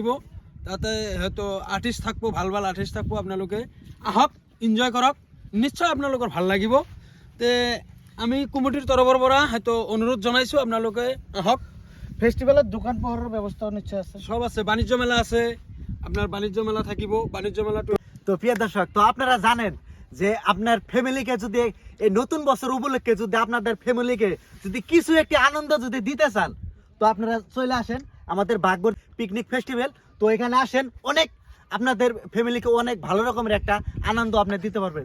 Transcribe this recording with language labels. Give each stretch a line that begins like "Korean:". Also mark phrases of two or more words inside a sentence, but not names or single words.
Assamese: তাতে হয়তো আৰ্টিষ্ট থাকিব, ভাল ভাল আৰ্টিষ্ট থাকিব। আপোনালোকে আহক, এনজয় কৰক, নিশ্চয় আপোনালোকৰ ভাল লাগিব। তে আমি কমিটিৰ তৰফৰ পৰা হয়তো অনুৰোধ জনাইছোঁ, আপোনালোকে আহক। ফেষ্টিভেলত দোকান পোহাৰৰ ব্যৱস্থাও নিশ্চয় আছে। সব আছে, বাণিজ্য মেলা আছে, আপনার বাণিজ্য মেলা থাকিব। বাণিজ্য মেলাটো
Bangla: তো প্রিয় দর্শক, তো আপনারা জানেন যে আপনার ফ্যামিলিকে যদি এই নতুন বছর উপলক্ষে যদি আপনাদের ফ্যামিলিকে যদি কিছু একটি আনন্দ যদি দিতে চান, তো আপনারা চলে আসেন আমাদের বাগবন পিকনিক ফেস্টিভ্যাল। তো এখানে আসেন, অনেক আপনাদের ফ্যামিলিকে অনেক ভালো রকমের একটা আনন্দ আপনি দিতে পারবেন।